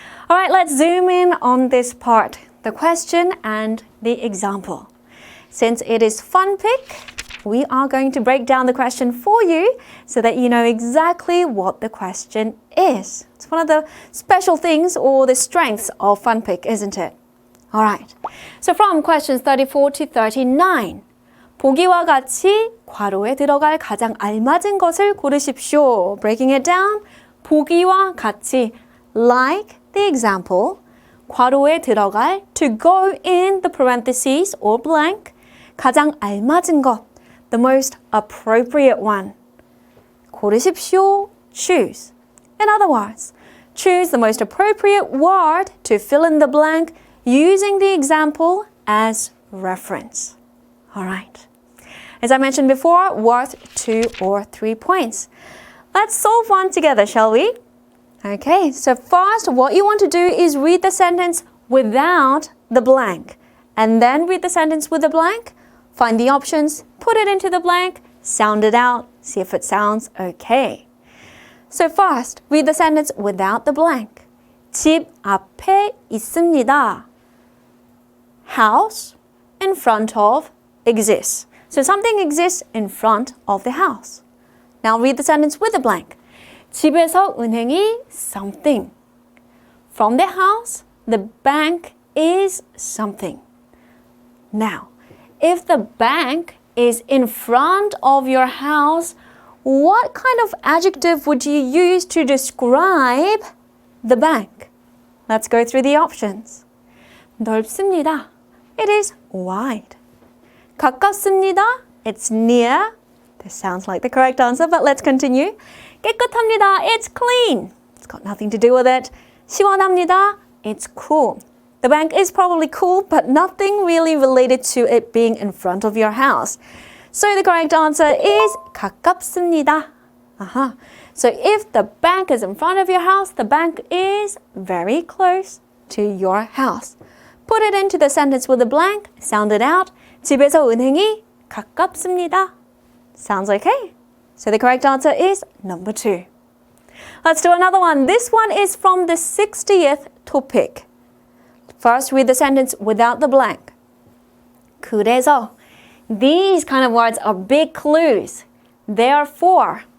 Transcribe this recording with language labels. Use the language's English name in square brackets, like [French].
[English] All right, let's zoom in on this part, the question and the example. Since it is FunPik, we are going to break down the question for you so that you know exactly what the question is. It's one of the special things or the strengths of FunPik, isn't it? All right. So from questions 34 to 39. [Korean] 보기와 같이 괄호에 들어갈 가장 알맞은 것을 고르십시오. [English] Breaking it down. [Korean] 보기와 같이, [English] like the example, [Korean] 괄호에 들어갈, [English] to go in the parentheses or blank, [Korean] 가장 알맞은 것, [English] the most appropriate one. 고르십시오, choose. In other words, choose the most appropriate word to fill in the blank using the example as reference. All right. As I mentioned before, worth 2 or 3 points. Let's solve one together, shall we? Okay, so first what you want to do is read the sentence without the blank. And then read the sentence with the blank. Find the options, put it into the blank, sound it out, see if it sounds okay. So first, read the sentence without the blank. [Korean] 집 앞에 있습니다. [English] House in front of exists. So something exists in front of the house. Now read the sentence with the blank. [Korean] 집에서 은행이 something. [English] From the house, the bank is something. Now, if the bank is in front of your house, what kind of adjective would you use to describe the bank? Let's go through the options. [Korean] 넓습니다. [English] It is wide. [Korean] 가깝습니다. [English] It's near. This sounds like the correct answer, but let's continue. [Korean] 깨끗합니다. [English] It's clean. It's got nothing to do with it. [Korean] 시원합니다. [English] It's cool. The bank is probably cool, but nothing really related to it being in front of your house. So the correct answer is 가깝습니다. So if the bank is in front of your house, the bank is very close to your house. Put it into the sentence with a blank, sound it out. [Korean] 집에서 은행이 가깝습니다. [English] Sounds okay? So the correct answer is number 2. Let's do another one. This one is from the 60th topic. First, read the sentence without the blank. [Korean] 그래서. [English] These kind of words are big clues. Therefore.